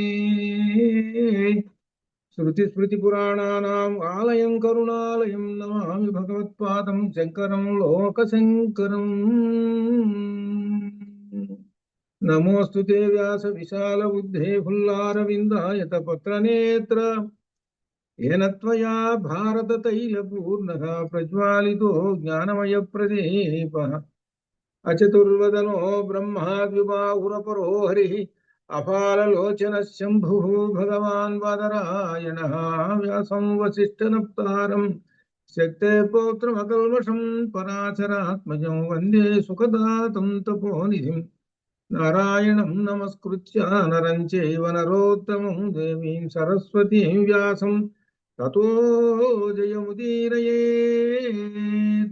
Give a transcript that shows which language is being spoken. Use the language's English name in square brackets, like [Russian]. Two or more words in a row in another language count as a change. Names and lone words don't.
[Sanskrit] శృతిస్మృతిపురాణానాం ఆలయం కరుణాలయం నమామి భగవత్పాదం శంకరం లోకశంకరం. నమోऽस्तु ते వ్యాస విశాల బుద్ధే ఫుల్లారవిందాయత పత్రనేత్ర येन त्वया भारततैलपूर्णः प्रज्वालितो ज्ञानमयप्रदीपः अचतुर्वदनो ब्रह्मा द्विबाहुरपरो हरिः अपाललोचनः शम्भुः भगवान् बादरायणः व्यासं वसिष्ठनप्तारं शक्ते पौत्रमकल्मषं पराशरात्मजं वन्दे सुखदातं तपोनिधिं नारायणं नमस्कृत्य नरं चैव नरोत्तमं देवीं सरस्वतीं व्यासं ततो जयमुदीरयेत्.